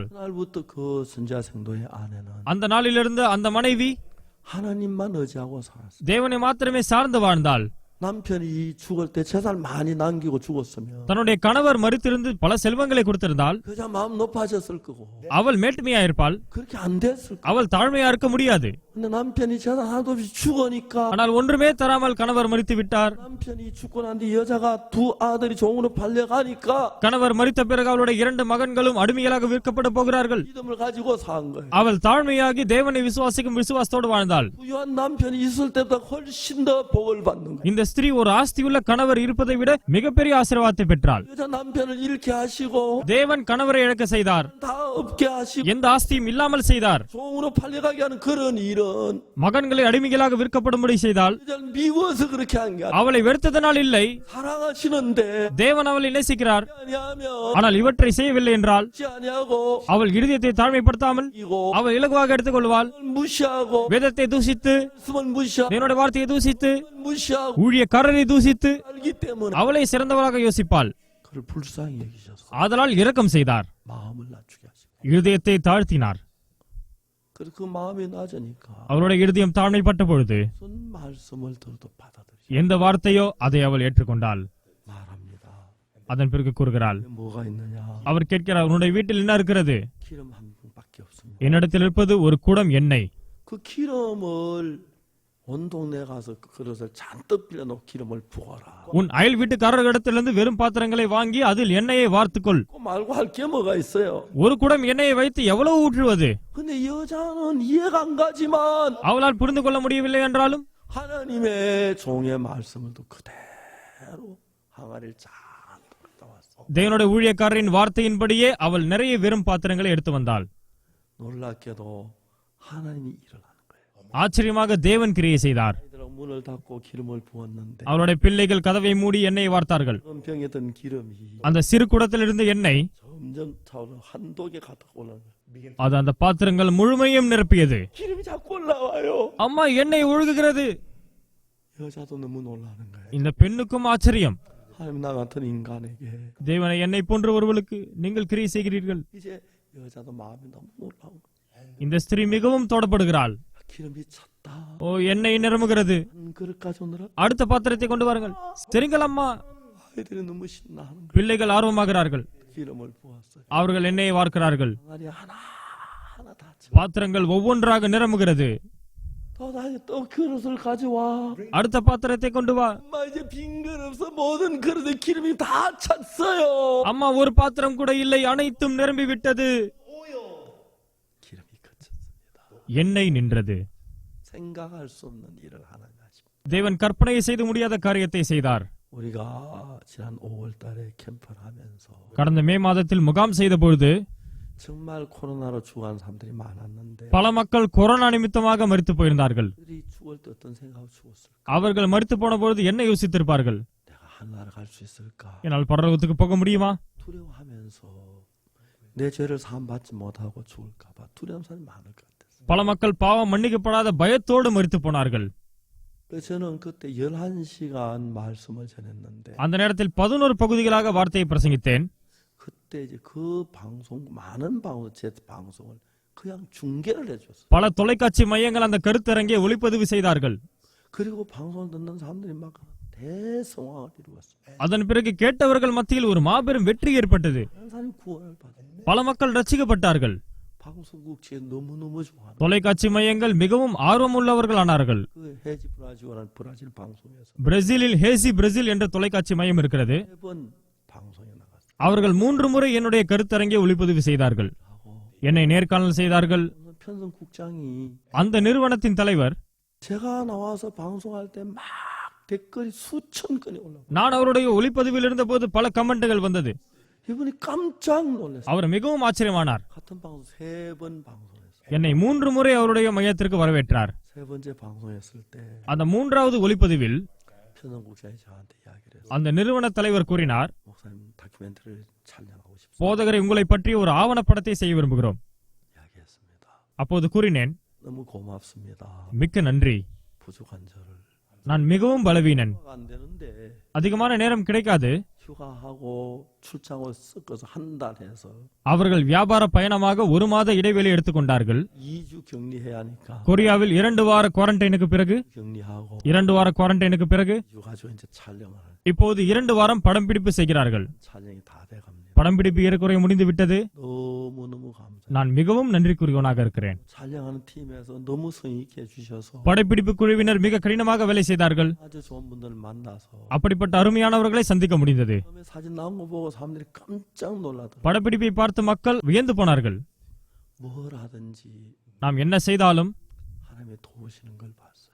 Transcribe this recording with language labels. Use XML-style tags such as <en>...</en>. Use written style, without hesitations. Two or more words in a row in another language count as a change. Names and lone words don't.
<ko>그날부터 그 선지자 생도의 아내는</ko> <ta>அந்த நாளிலிருந்து அந்த மனைவி</ta> <ko>하나님만 의지하고 살았어요.</ko> <ta>தேவனை மாத்திரமே சார்ந்து வாழ்ந்தாள்.</ta> <ko>남편이 죽을 때 재산 많이 남기고 죽었으면</ko> <ta>தன்னுடைய கணவர் மரித்திருந்து பல செல்வங்களை கொடுத்திருந்தால்</ta> <ko>그저 마음 높아졌을 거고</ko> <ta>அவள் மேட்டுமையா இருப்பாள்.</ta> <ko>그렇게 안 됐을 거고.</ko> <ta>அவள் தாழ்மையா இருக்க முடியாது.</ta> <ko>근데 남편이 재산 하나도 없이 죽으니까</ko> <ta>ஆனால் ஒன்றுமே தராமல் கணவர் மரித்து விட்டார்.</ta> <ko>남편이 죽고 난 뒤 여자가 두 아들이 종으로 팔려가니까</ko> <ta>கணவர் மரித்த பிறகு அவளுடைய 2 மகன்களும் அடிமைகளாக விற்கப்பட போகிறார்கள்.</ta> <ko>믿음을 가지고 산 거예요.</ko> <ta>அவள் தாழ்மையாகி தேவனை விசுவாசிக்கும் விசுவாசத்தோடு வாழ்ந்தாள்.</ta> <ko>부유한 남편이 있을 때보다 훨씬 더 복을 받는 거예요.</ko> <ta>இந்த ஸ்திரீ ஒரு ஆஸ்தியுள்ள கணவர் இருப்பதை விட மிகப்பெரிய ஆசீர்வாதத்தை பெற்றாள்.</ta> <ko>여자 남편을 잃게 하시고</ko> <ta>தேவன் கணவரை இழக்க செய்தார்.</ta> <ko>다 없게 하시고</ko> <ta>எந்த ஆஸ்தியும் இல்லாமல் செய்தார்.</ta> <ko>종으로 팔려가게 하는 그런 일은</ko> <ta>மகன்களை அடிமைகளாக விற்கப்படும்படி செய்தால்</ta> <ko>여자를 미워서 그렇게 한 게 아니라</ko> <ta>அவளை வெறுத்ததனால் இல்லை,</ta> <ko>사랑하시는데</ko> <ta>தேவன் அவளை நேசிக்கிறார்.</ta> <ko>아니하면</ko> <ta>ஆனால் இவற்றை செய்யவில்லை என்றால்</ta> <ko>하지 아니하고</ko> <ta>அவள் இருதயத்தை தாழ்மைப்படுத்தாமல்</ta> <ko>이고</ko> <ta>அவள் இலகுவாக எடுத்துக் கொள்வாள்.</ta> <ko>무시하고</ko> <ta>வேதத்தை தூசித்து</ta> <ko>말씀을 무시하고</ko> <ta>தேவனுடைய வார்த்தையை தூசித்து</ta> <ko>무시하고</ko> <ta>ஊழியக்காரரை தூசித்து</ta> <ko>알기 때문에</ko> <ta>அவளை சிறந்தவளாக யோசிப்பாள்.</ta> <ko>그를 불쌍히 여기셔서</ko> <ta>ஆதலால் இரக்கம் செய்தார்,</ta> <ko>마음을 낮추게 하시고</ko> <ta>இருதயத்தை தாழ்த்தினார்.</ta> <ko>그래서 그 마음이 낮으니까</ko> <ta>அவளுடைய இருதயம் தாழ்மைப்பட்ட பொழுது</ta> <ko>무슨 말씀을 들어도 받아들이시</ko> <ta>எந்த வார்த்தையோ அதை அவள் ஏற்றுக்கொண்டாள்.</ta> <ko>말합니다.</ko> <ta>அதன் பிறகு கூறுகிறாள்,</ta> <ko>뭐가 있느냐?</ko> <ta>அவர் கேட்கிறார், உன்னுடைய வீட்டில் என்ன இருக்கிறது?</ta> <ko>기름 한 병밖에 없습니다.</ko> <ta>என்னிடத்தில் இருப்பது ஒரு குடம் எண்ணெய்.</ta> <ko>그 기름을 온 동네 가서 그 그릇을 잔뜩 빌려놓고 기름을 부어라.</ko> <ta>உன் அயல் வீட்டுக்காரர்களிடத்திலிருந்து வெறும் பாத்திரங்களை வாங்கி அதில் எண்ணெயை வார்த்துக்கொள்.</ta> <ko>그거 말고 할 게 뭐가 있어요?</ko> <ta>ஒரு குடம் எண்ணெயை வைத்து எவ்வளவு ஊற்றுவது?</ta> <ko>근데 여자는 이해가 안 가지만</ko> <ta>அவளால் புரிந்து கொள்ள முடியவில்லை என்றாலும்</ta> <ko>하나님의 종의 말씀을 또 그대로 항아리를 잔뜩 갖다 왔어.</ko> <ta>தேவனுடைய ஊழியக்காரரின் வார்த்தையின்படியே அவள் நிறைய வெறும் பாத்திரங்களை எடுத்து வந்தாள்.</ta> <ko>놀랍게도 하나님이 일을 하는 거예요.</ko> <ta>ஆச்சரியமாக தேவன் கிரியை செய்தார்.</ta> <ko>아이들하고 문을 닫고 기름을 부었는데</ko> <ta>அவருடைய பிள்ளைகள் கதவை மூடி எண்ணெயை வார்த்தார்கள்.</ta> <ko>그런 병에 든 기름이</ko> <ta>அந்த சிறு குடத்தில் இருந்த எண்ணெய்</ta> <ko>점점 차오르 한독에 가득 올라오는 거예요.</ko> <ta>அது அந்த பாத்திரங்கள் முழுமையும் நிரப்பியது.</ta> <ko>기름이 자꾸 올라와요.</ko> <ta>அம்மா எண்ணெய் ஒழுகுகிறது.</ta> <ko>여자도 너무 놀라는 거예요.</ko> <ta>இந்த பெண்ணுக்கும் ஆச்சரியம்.</ta> <ko>하나님 나 같은 인간에게</ko> <ta>தேவனை என்னை போன்ற ஒருவளுக்கு நீங்கள் கிரியை செய்கிறீர்கள்.</ta> <ko>이제 여자도 마음이 너무 놀라운 거예요.</ko> <ta>இந்த ஸ்திரீ மிகவும் தொடப்படுகிறாள்.</ta> <ko>기름이 찼다.</ko> <ta>ஓ, எண்ணெய் நிரம்புகிறது.</ta> <ko>한 그릇 가져오느라</ko> <ta>அடுத்த பாத்திரத்தை கொண்டு வாருங்கள். சரிங்கள் அம்மா.</ta> <ko>아이들이 너무 신나하는 거예요.</ko> <ta>பிள்ளைகள் ஆர்வமாகிறார்கள்.</ta> <ko>기름을 부었어요.</ko> <ta>அவர்கள் எண்ணெயை வார்க்கிறார்கள்.</ta> <ko>항아리 하나 다 채워.</ko> <ta>பாத்திரங்கள் ஒவ்வொன்றாக நிரம்புகிறது.</ta> <ko>또 그릇을 가져와.</ko> <ta>அடுத்த பாத்திரத்தை கொண்டு வா.</ta> <ko>엄마 이제 빈 그릇 없어. 모든 그릇에 기름이 다 찼어요.</ko> <ta>அம்மா, ஒரு பாத்திரம் கூட இல்லை, அனைத்தும் நிரம்பி விட்டது.</ta> <ko>기름이 그쳤습니다.</ko> <ta>எண்ணெய் நின்றது.</ta> <ko>생각할 수 없는 일을 하나님 하십니다.</ko> <ta>தேவன் கற்பனை செய்து முடியாத காரியத்தை செய்தார்.</ta> <ko>우리가 지난 5월달에 캠프를 하면서</ko> <ta>கடந்த மே மாதத்தில் முகாம் செய்த பொழுது</ta> <ko>정말 코로나로 죽어간 사람들이 많았는데</ko> <ta>பல மக்கள் கொரோனா நிமித்தமாக மரித்து போயிருந்தார்கள்.</ta> <ko>그들이 죽을 때 어떤 생각을 죽었을까?</ko> <ta>அவர்கள் மரித்து போன பொழுது என்ன யோசித்திருப்பார்கள்?</ta> <ko>내가 하늘나라 갈 수 있을까?</ko> <ta>என்னால் பரலோகத்துக்கு போக முடியுமா?</ta> <ko>두려워하면서 내 죄를 사함받지 못하고 죽을까봐 두려운 사람이 많을 것 같았어요.</ko> <ta>பல மக்கள் பாவம் மன்னிக்கப்படாத பயத்தோடு மரித்து போனார்கள்.</ta> <ko>그래서 저는 그때 11시간 말씀을 전했는데</ko> <ta>அந்த நேரத்தில் 11 பகுதிகளாக வார்த்தையை பிரசங்கித்தேன்.</ta> <ko>그때 이제 그 방송 많은 방송 제 방송을 그냥 중계를 해줬어요.</ko> <ta>பல தொலைக்காட்சி மையங்கள் அந்த கருத்தரங்கை ஒளிப்பதிவு செய்தார்கள்.</ta> <ko>그리고 방송 듣는 사람들이 막 대성황을 이루었어요.</ko> <ta>அதன் பிறகு கேட்டவர்கள் மத்தியில் ஒரு மாபெரும் வெற்றி ஏற்பட்டது.</ta> <ko>많은 사람이 구원을 받았어요.</ko> <ta>பல மக்கள் ரட்சிக்கப்பட்டார்கள்.</ta> <ko>방송국 지에 너무너무 좋아하는</ko> <ta>தொலைக்காட்சி மையங்கள் மிகவும் ஆர்வம் உள்ளவர்களானார்கள்.</ta> <ko>그 해지 브라질이라는 브라질 방송에서</ko> <ta>பிரேசிலில் ஹேசி பிரேசில் என்ற தொலைக்காட்சி மையம் இருக்கிறது.</ta> <ko>3번 방송에 나갔어요.</ko> <ta>அவர்கள் 3 முறை என்னுடைய கருத்தரங்கை ஒளிப்பதிவு செய்தார்கள்.</ta> <ko>하고</ko> <ta>என்னை நேர்காணல் செய்தார்கள்.</ta> <ko>편성국장이</ko> <ta>அந்த நிறுவனத்தின் தலைவர்,</ta> <ko>제가 나와서 방송할 때 막 댓글이 수천 건이 올라오고</ko> <ta>நான் அவருடைய ஒளிப்பதிவில் இருந்த போது பல கமெண்ட்டுகள் வந்தது.</ta> <ko>이분이 깜짝 놀랐어요.</ko> <ta>அவர் மிகவும் ஆச்சரியமானார்.</ta> <ko>같은 방송 3번 방송했어요.</ko> <ta>என்னை 3 முறை அவருடைய மையத்திற்கு வரவேற்றார்.</ta> <ko>세 번째 방송했을 때</ko> <ta>அந்த 3வது ஒளிப்பதிவில்</ta> <ko>편성국장이 저한테 이야기를 했어요.</ko> <ta>அந்த நிறுவன தலைவர் கூறினார்,</ta> <ko>목사님 다큐멘터리를 촬영하고 싶습니다.</ko> <ta>போதகரை உங்களை பற்றி ஒரு ஆவணப்படத்தை செய்ய விரும்புகிறோம்.</ta> <ko>이야기했습니다.</ko> <ta>அப்போது கூறினேன்,</ta> <ko>너무 고맙습니다.</ko> <ta>மிக்க நன்றி,</ta> <ko>부족한 저를</ko> <ta>நான் மிகவும் பலவீனன்,</ta> <ko>안 되는데</ko> <ta>அதிகமான நேரம் கிடைக்காது.</ta> <ko>휴가하고 출장을 섞어서 한 달 해서</ko> <ta>அவர்கள் வியாபார பயணமாக 1 மாத இடைவெளி எடுத்துக்கொண்டார்கள்.</ta> <ko>2주 격리해야 하니까</ko> <ta>கொரியாவில் 2 வார குவாரண்டைனுக்கு பிறகு</ta> <ko>격리하고</ko> <ta>2 வார குவாரண்டைனுக்கு பிறகு</ta> <ko>2주 가지고 이제 촬영을</ko> <ta>இப்போது 2 வாரம் படம் பிடிப்பு செய்கிறார்கள்.</ta> <ko>촬영이 다 돼갑니다.</ko> <ta>படம் பிடிப்பு ஏறக்குறைய முடிந்து விட்டது.</ta> <ko>너무너무 감사해요.</ko> <ta>நான் மிகவும் நன்றிக்குரியவனாக இருக்கிறேன்.</ta> <ko>촬영하는 팀에서 너무 성의 있게 해주셔서</ko> <ta>படப்பிடிப்பு குழுவினர் மிக கடினமாக வேலை செய்தார்கள்.</ta> <ko>아주 좋은 분들을 만나서</ko> <ta>அப்படிப்பட்ட அருமையானவர்களை சந்திக்க முடிந்தது.</ta> <ko>처음에 사진 나온 거 보고 사람들이 깜짝 놀라더라고요.</ko> <ta>படப்பிடிப்பை பார்த்து மக்கள் வியந்து போனார்கள்.</ta> <ko>뭘 하든지</ko> <ta>நாம் என்ன செய்தாலும்</ta> <ko>하나님이 도우시는 걸 봤어요.</ko>